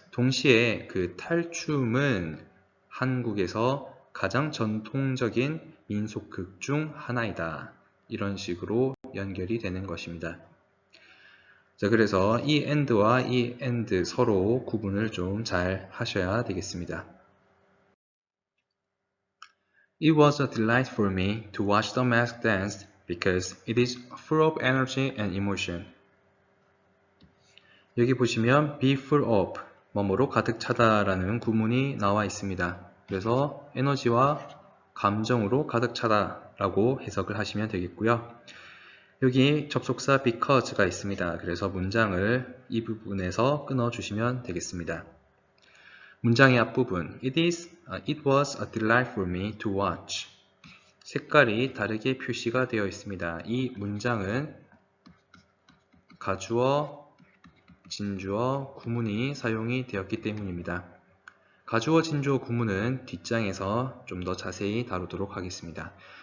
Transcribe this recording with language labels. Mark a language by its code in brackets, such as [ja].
[ko] 동시에 그 탈춤은 한국에서 가장 전통적인 민속극 중 하나이다. 이런 식으로 연결이 되는 것입니다. 자, 그래서 이 and와 이 and 서로 구분을 좀 잘 하셔야 되겠습니다. [en] It was a delight for me to watch the mask dance because it is full of energy and emotion. [ko] 여기 보시면 be full of, 뭐뭐로 가득 차다라는 구문이 나와 있습니다. 그래서 에너지와 감정으로 가득 차다라고 해석을 하시면 되겠고요. 여기 접속사 because가 있습니다. 그래서 문장을 이 부분에서 끊어주시면 되겠습니다. 문장의 앞부분 [en] It was a delight for me to watch. [ko] 색깔이 다르게 표시가 되어 있습니다. 이 문장은 가주어, 진주어, 구문이 사용이 되었기 때문입니다. 가주어, 진주어, 구문은 뒷장에서 좀 더 자세히 다루도록 하겠습니다.